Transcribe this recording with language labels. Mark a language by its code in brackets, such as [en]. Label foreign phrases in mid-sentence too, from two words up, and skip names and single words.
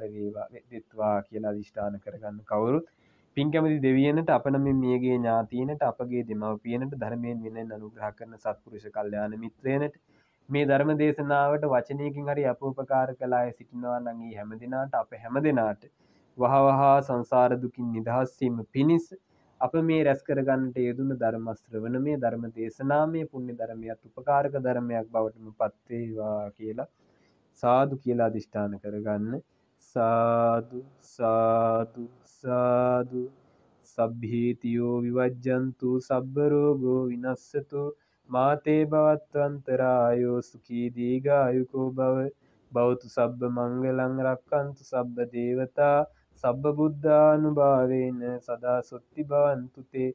[si] වේවා වෙත්වා කියලා අදිෂ්ඨාන කරගන්න කවුරුත් පින් කැමති දෙවියන්ට අප නමින් මියගේ ඥාතීනට අපගේ දෙමව්පියන්ට ධර්මයෙන් විනයෙන් අනුග්‍රහ කරන සත්පුරුෂ කල්යාණ මිත්‍රයන්ට මේ ධර්ම දේශනාවට වචනයකින් හරි අපෝපකාර කළ අය සිටිනවා නම් ඒ හැමදිනාට අප හැමදිනාට වහවහා සංසාර දුකින් නිදහස් වීම පිණිස අප මේ රැස් කරගන්නට යෙදුණු ධර්ම ශ්‍රවණමය ධර්ම දේශනාමය පුණ්‍ය ධර්මයක් උපකාරක ධර්මයක් බවටම පත් වේවා කියලා සාදු කියලා අදිෂ්ඨාන කරගන්න. [pi] සාදු සාදු සාදු සබ්බීතියෝ විවජ්ජන්තු සබ්බ රෝගෝ විනස්සතු මාතේ භවත්වන්තරායෝ සුඛී දීඝායුකෝ භව භවතු සබ්බ මංගලං රක්칸තු සබ්බ දේවතා සබ්බ බුද්ධානුභාවේන සදා සොත්ති භවන්තු තේ.